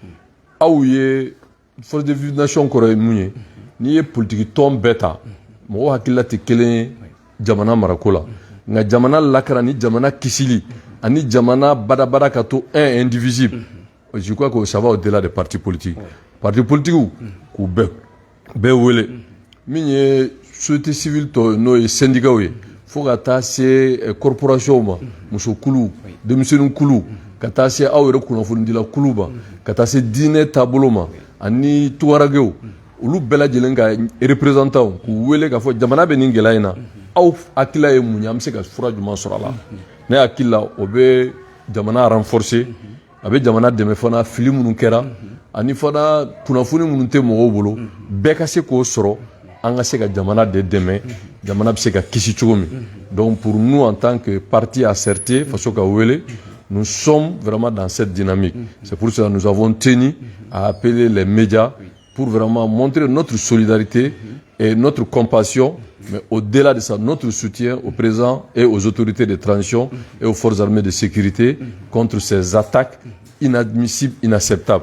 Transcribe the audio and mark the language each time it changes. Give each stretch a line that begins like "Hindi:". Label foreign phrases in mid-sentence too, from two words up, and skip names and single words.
Bambara: aw ye force de vive de la nation kɔrɔ ye mun ye n'i ye politiki tɔn bɛɛ ta mɔgɔw hakilila tɛ kelen ye jamana marako la nka jamana lakara ni jamana kisili ani jamana badabada ka to
French: un indivisible je crois que ça va au-delà des partis politiques partis politiques
Bambara: k'u bɛɛ wele min ye
French: société civile
Bambara: tɔ n'o ye syndicat ye fo ka taa se corporation ma muso kulu denmisɛnnin kulu ka taa se aw yɛrɛ kunnafonidila kulu ma ka taa se diinɛ taabolo ma ani tuwaragew olu bɛɛ lajɛlen ka représentant k'u wele k'a fɔ jamana bɛ nin gɛlɛya in na aw hakilila ye mun ye an bɛ se ka fura jumɛn sɔrɔ a la ne hakili la o bɛ jamana renforcer a bɛ jamana dɛmɛ fana fili minnu kɛra ani fana kunnafoni minnu tɛ mɔgɔw bolo bɛɛ ka se k'o sɔrɔ an ka se ka jamana de dɛmɛ jamana bɛ se ka kisi cogo min
French: donc pour nous en tant que parti acerté faso
Bambara: ka wele
French: nous sommes vraiment dans cette dynamique c'est pour cela que nous avons tenu à appeler les médias pour vraiment montrer notre solidarité et notre compassion, mais au-delà de ça, notre soutien au président et aux autorités de transition et aux forces armées de sécurité contre ces attaques inadmissibles, inacceptables.